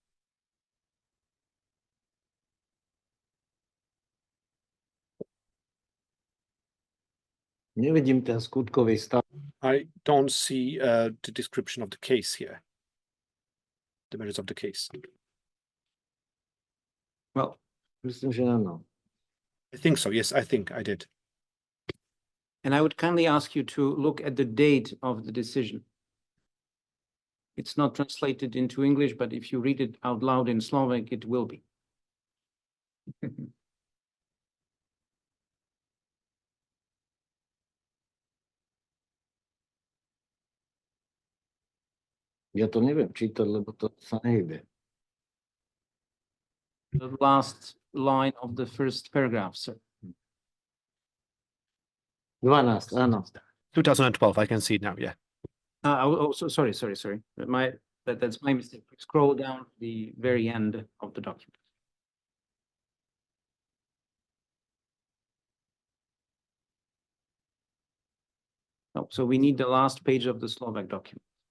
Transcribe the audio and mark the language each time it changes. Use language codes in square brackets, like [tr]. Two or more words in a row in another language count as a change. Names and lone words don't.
[sk] Nevidím ten skutkový stav. [en] I don't see the description of the case here. The merits of the case. Well, [sk] Myslím, že áno. [en] I think so, yes, I think I did. and I would kindly ask you to look at the date of the decision. It's not translated into English, but if you read it out loud in Slovak, it will be. [sk] Ja to neviem čítať, lebo to sa nehybe. [en] The last line of the first paragraph, sir. [sk] 12, áno. [en] 2012, I can see it now, yeah. Sorry. That's my mistake. Scroll down to the very end of the document. Oh, so we need the last page of the Slovak document.